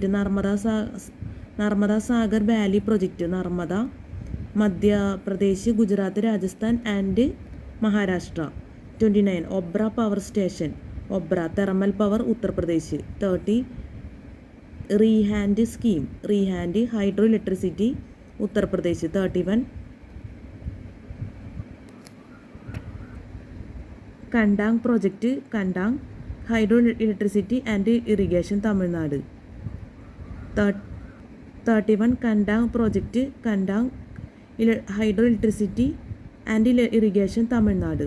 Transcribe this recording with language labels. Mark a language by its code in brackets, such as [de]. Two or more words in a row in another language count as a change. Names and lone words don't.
[en] Narmada Sagar Valley project Narmada, Madhya Pradesh, Gujarat, Rajasthan and Maharashtra. 29. Obra power station Obra thermal power, Uttar Pradesh. 30. Rehand scheme Rehand hydroelectricity, Uttar Pradesh. 31. Kandang project Kandang hydroelectricity and irrigation, Tamil Nadu. 31. Kandang project Kandang hydroelectricity and irrigation, Tamil Nadu.